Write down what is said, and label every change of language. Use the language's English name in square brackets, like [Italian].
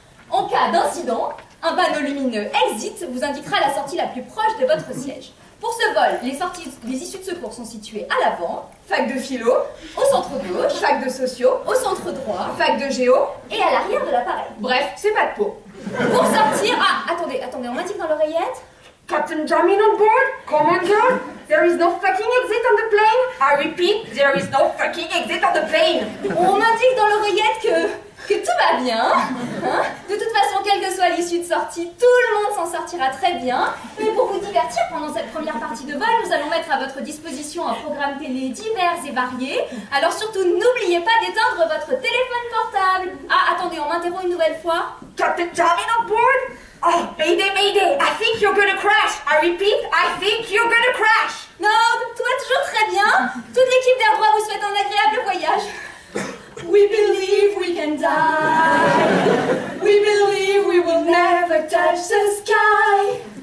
[French] En cas d'incident, un panneau lumineux Exit vous indiquera la sortie la plus proche de votre siège. Pour ce vol, les issues de secours sont situées à l'avant, Fac de philo, au centre gauche, fac de sociaux, au centre droit fac de géo, et à l'arrière de l'appareil. bref, c'est pas de peau. Pour sortir... Ah, attendez, on m'indique dans l'oreillette. [English] Captain Jamin on board, Commander, there is no fucking exit on the plane. I repeat, there is no fucking exit on the plane. [French] On m'indique dans l'oreillette que tout va bien. Hein? De toute façon, quelle que soit l'issue de sortie, tout le monde s'en sortira très bien. Mais pour vous divertir pendant cette première partie de vol, nous allons mettre à votre disposition un programme télé divers et varié. Alors surtout, n'oubliez pas d'éteindre votre téléphone portable. Ah, attendez, on m'interrompt une nouvelle fois. [English] Captain Jamin on board. Oh, mayday, mayday, I think you're gonna crash. I repeat, I think you're gonna crash. [French] Non, tout va toujours très bien. Toute l'équipe d'Air Droit vous souhaite un agréable voyage. [English] We believe we can die. We believe we will never touch the sky.